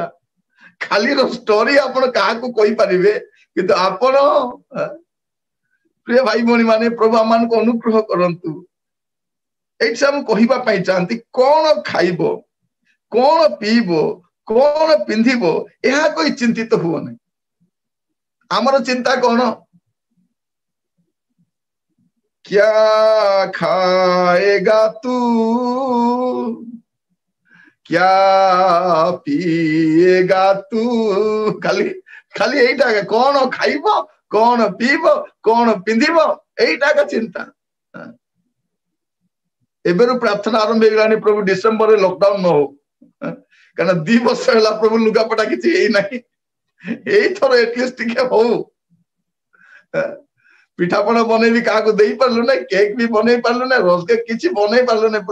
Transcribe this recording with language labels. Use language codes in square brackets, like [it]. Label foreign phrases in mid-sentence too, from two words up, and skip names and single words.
[or] କାଲିର ଷ୍ଟୋରି ଆପଣ କାହାକୁ କହିପାରିବେ, କିନ୍ତୁ ଆପଣ ପ୍ରିୟ ଭାଇ ଭଉଣୀ ମାନେ, ପ୍ରଭୁ ଆମମାନଙ୍କୁ ଅନୁଗ୍ରହ କରନ୍ତୁ। ଏଇଠି ଆମେ କହିବା ପାଇଁ ଚାହାନ୍ତି, କଣ ଖାଇବ, କଣ ପିଇବ, କଣ ପିନ୍ଧିବ, ଏହା କହି ଚିନ୍ତିତ ହୁଅ ନାହିଁ। ଆମର ଚିନ୍ତା କଣ? [hi] क्या खाएगा तू, क्या पिएगा तू, [or] खाली खाली ଏଇଟା କୋନ ଖାଇବ, କୋନ ପିଇବ, କୋନ ପିନ୍ଧିବ, ଏଇଟା ଚିନ୍ତା। এবেରୁ ପ୍ରାର୍ଥନା ଆରମ୍ଭ ହେଇଗଲାଣି, ପ୍ରଭୁ ଡିସେମ୍ବରରେ ଲକଡାଉନ ନ ହଉ, କାରଣ 2 ବର୍ଷ ହେଲା ପ୍ରଭୁ ଲୁଗାପଟା କିଛି ହେଇନାହିଁ। ଏଇଥର ଏଟଲିଷ୍ଟ ଟିକେ ହଉ। ପିଠାପଣା ବନେଇବି କାହାକୁ ଦେଇ ପାରିଲୁ ନାହିଁ, କେକ୍ ବି ବନେଇ ପାରିଲୁ ନାହିଁ, ରୋଜ କେକ୍ କିଛି ବନେଇ ପାରିଲୁ ନାହିଁ।